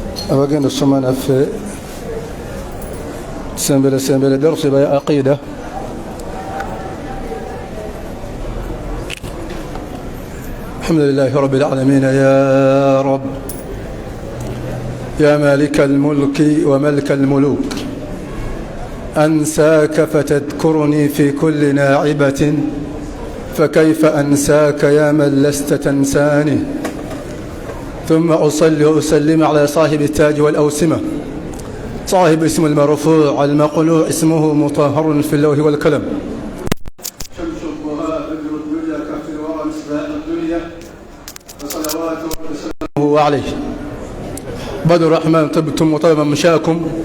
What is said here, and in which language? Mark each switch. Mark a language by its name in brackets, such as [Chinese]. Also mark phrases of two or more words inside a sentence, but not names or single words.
[Ganda] abagenda okusoma naffe sembere darusi ya aqida [Arabic] الحمد لله رب العالمين يا رب يا مالك الملك ومالك الملوك أنساك فتذكرني في كل ناعبة فكيف أنساك يا من لست تنساني ثم أصلي وأسلم على صاحب التاج والأوسمة صاحب اسم المرفوع المقلوع اسمه مطهر في اللوح والكلم شمس الضحى بدر الدنيا كف الورى مصباح الدنيا وصلوات وسلامه عليه بدر الرحمن طبتم وطلبا مشاكم